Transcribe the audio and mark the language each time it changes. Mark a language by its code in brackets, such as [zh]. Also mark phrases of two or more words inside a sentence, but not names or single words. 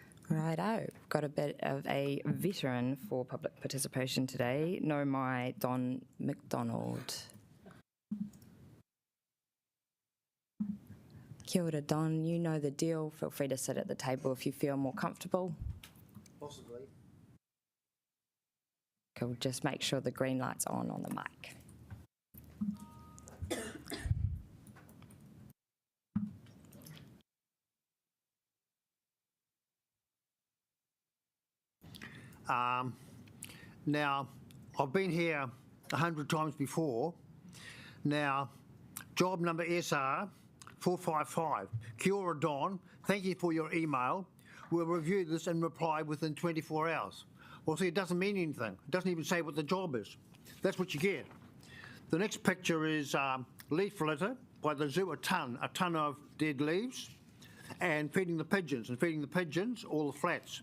[en] Righto, got a bit of a veteran for public participation today. No, my Don McDonald. [mi] Kia ora, [en] Don. You know the deal. Feel free to sit at the table if you feel more comfortable. Possibly. Cool, just make sure the green light's on the mic. Now, I've been here 100 times before. Now, job number SR 455. [mi] Kia ora, [en] Don. Thank you for your email. We'll review this and reply within 24 hours. Well, see, it doesn't mean anything. It doesn't even say what the job is. That's what you get. The next picture is leaf litter by the zoo, a ton of dead leaves, and feeding the pigeons, all the flats.